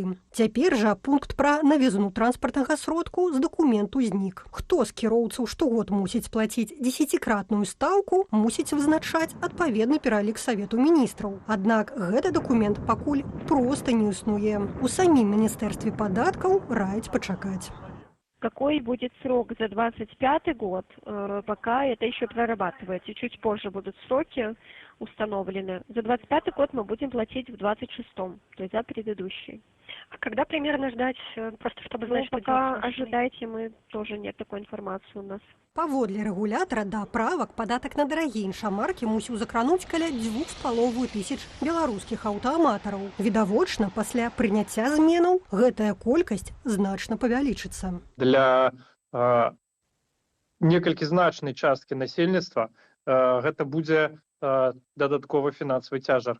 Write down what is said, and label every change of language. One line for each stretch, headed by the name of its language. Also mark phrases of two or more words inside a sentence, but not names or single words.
Belarusian: Цяпер жа пункт пра навізну транспартнага сродку з дакументу знік. Хто з кіроўцаў штогод мусіць плаціць 10-кратную стаўку, мусіць вызначаць адпаведны пералік Савету міністраў. Аднак гэты дакумент пакуль проста не існуе. У самім міністэрстве падаткаў раяць пачакаць.
Russian: Какой будет срок за 25 год, пока это еще прорабатывается. Чуть позже будут сроки установлены. За 25 год мы будем платить в 26-м, то есть за предыдущий. А когда примерно ждать, просто чтобы знать, что пока ожидайте, мы тоже нет такой информации у нас.
Belarusian: Паводле рэгулятара да правак падатак на дарагія іншамаркі мусіў закрануць каля 2500 беларускіх аўтааматараў. Відавочна, пасля прыняцця зменаў гэтая колькасць значна павялічыцца. Для некалькі значнай часткі насельніцтва гэта будзе дадатковы фінансавы цяжар.